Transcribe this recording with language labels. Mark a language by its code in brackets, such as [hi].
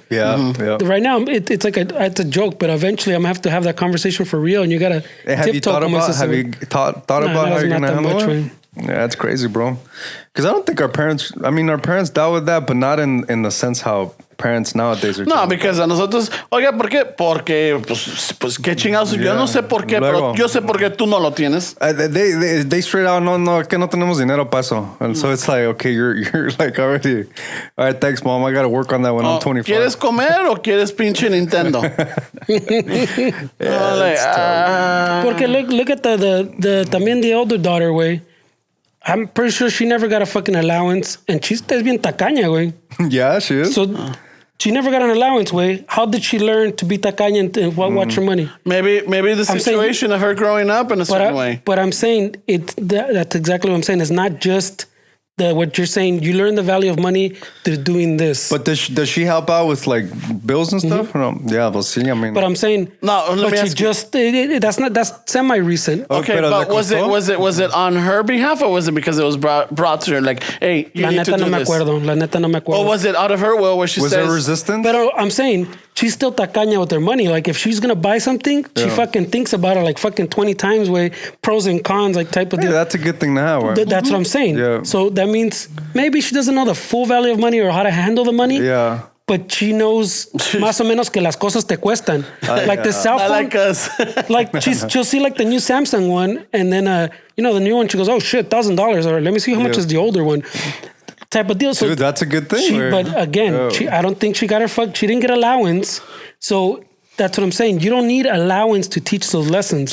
[en] Yeah, yeah. Right now, it's like it's a joke, but eventually I'm going to have that conversation for real, and you got to Have you thought about how you're going to handle it? Yeah, that's crazy, bro. Because I don't think our parents dealt with that, but not in the sense how parents nowadays are. [es] No, because a nosotros, oiga, ¿por qué? Porque, pues qué chingados. Yo no sé por qué, pero yo sé por qué tú no lo tienes. [en] They straight out, no, [es] que no tenemos dinero para eso. [en] And so it's like, okay, you're like already, all right, thanks, mom. I got to work on that when I'm 25. [es] ¿Quieres comer o quieres pinche Nintendo? Porque [en] look at the [es] también [en] the older daughter, way. I'm pretty sure she never got a fucking allowance. And she's [es] bien tacaña, güey. [en] Yeah, she is. So she never got an allowance, [es] güey. [en] How did she learn to be [es] tacaña [en] and watch her money? Maybe the situation of her growing up in a certain way. But I'm saying that's exactly what I'm saying. It's not just what you're saying. You learn the value of money through doing this. But does she help out with like bills and stuff? No. Yeah, well, see, I mean. But I'm saying no. Let me ask you. That's semi-recent. Okay, but was it on her behalf or was it because it was brought to her? Like, hey, you need to do this. [es] La neta no me acuerdo. [en] Or was it out of her will where she says? Was there resistance? But I'm saying she's still tacaña with her money. Like if she's gonna buy something, she fucking thinks about it like fucking 20 times. Way pros and cons, like type of deal. That's a good thing to have. Right? That's what I'm saying. Yeah. So that means maybe she doesn't know the full value of money or how to handle the money. Yeah. But she knows [es] más o menos que las cosas te cuestan. [en] Like the cell phone. Like us. Like she'll see like the new Samsung one, and then the new one. She goes, "Oh shit, $1,000." Or let me see how much is the older one. Type of deal. So dude, that's a good thing. But again, I don't think she got she didn't get allowance. So that's what I'm saying. You don't need allowance to teach those lessons.